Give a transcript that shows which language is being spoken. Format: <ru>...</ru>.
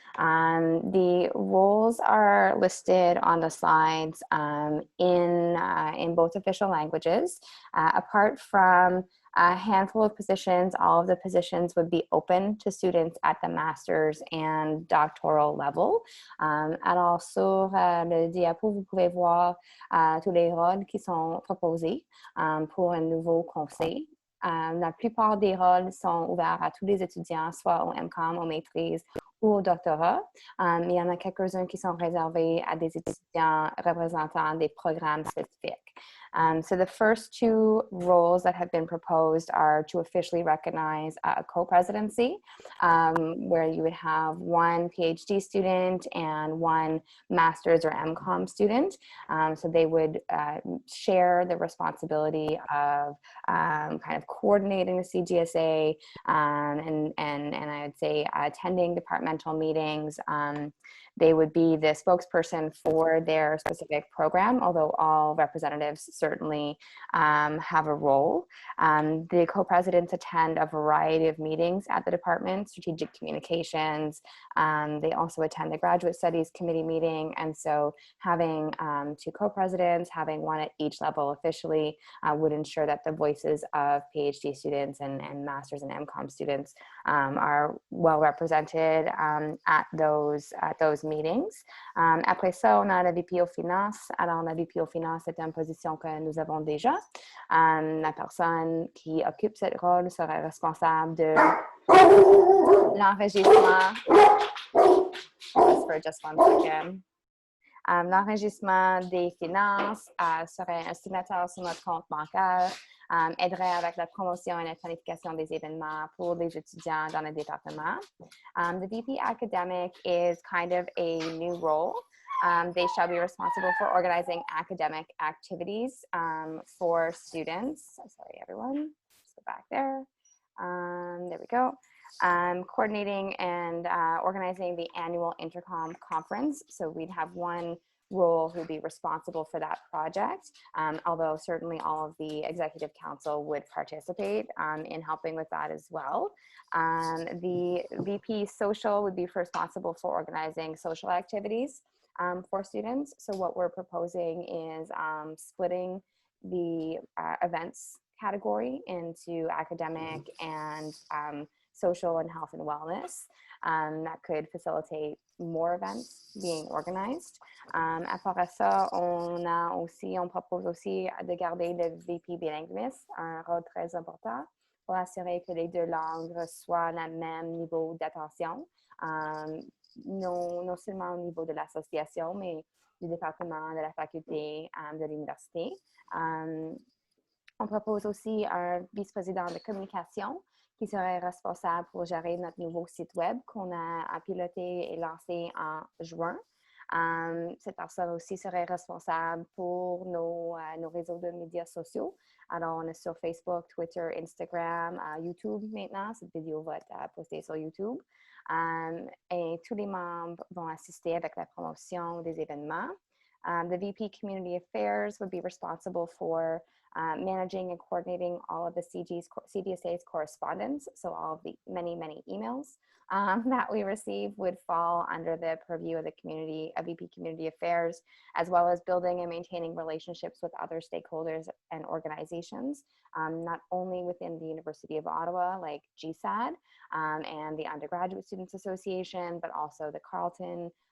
<en>The roles are listed on the slides in both official languages. Apart from a handful of positions, all of the positions would be open to students at the master's and doctoral level.</en> <fr>Alors, sur le diapo, vous pouvez voir tous les rôles qui sont proposés pour un nouveau conseil. La plupart des rôles sont ouverts à tous les étudiants, soit au MCOM, aux maîtrises ou au doctorat. Il y en a quelques-uns qui sont réservés à des étudiants représentant des programmes spécifiques.</fr> <en>So the first two roles that have been proposed are to officially recognize a co-presidency, where you would have one PhD student and one master's or MCOM student. So they would share the responsibility of kind of coordinating the CGSA and I would say attending departmental meetings. They would be the spokesperson for their specific program, although all representatives certainly have a role. The co-presidents attend a variety of meetings at the department, strategic communications. They also attend the graduate studies committee meeting. And so having two co-presidents, having one at each level officially would ensure that the voices of PhD students and masters and MCOM students are well represented at those meetings.</en> <fr>Après ça, on a la VP aux finances. Alors, la VP aux finances est une position que nous avons déjà. La personne qui occupe ce rôle serait responsable de l'enregistrement.</fr> <en>For just one second.</en> <fr>L'enregistrement des finances serait un signateur sur notre compte bancaire, aiderait avec la promotion et la planification des événements pour les étudiants dans le département.</fr> <en>The VP academic is kind of a new role. They shall be responsible for organizing academic activities for students. Sorry, everyone. Just go back there. There we go. Coordinating and organizing the annual Intercom conference. So we'd have one role who'd be responsible for that project, although certainly all of the executive council would participate in helping with that as well. The VP social would be responsible for organizing social activities for students. So what we're proposing is splitting the events category into academic and social and health and wellness. That could facilitate more events being organized.</en> <fr>À part ça, on propose aussi de garder le VP bilinguiste, un rôle très important pour assurer que les deux langues reçoivent le même niveau d'attention, non seulement au niveau de l'association, mais du département, de la faculté, de l'université. On propose aussi un vice-président de communication qui serait responsable pour gérer notre nouveau site web qu'on a piloté et lancé en juin. Cette personne aussi serait responsable pour nos réseaux de médias sociaux. Alors, on est sur Facebook, Twitter, Instagram, YouTube maintenant. Cette vidéo va être postée sur YouTube. Et tous les membres vont assister avec la promotion des événements.</fr> <en>The VP Community Affairs would be responsible for managing and coordinating all of the CGSA's correspondence. So all of the many emails that we receive would fall under the purview of the community, of VP Community Affairs, as well as building and maintaining relationships with other stakeholders and organizations, not only within the University of Ottawa, like GSAD and the Undergraduate Students Association, but also the Carleton</en>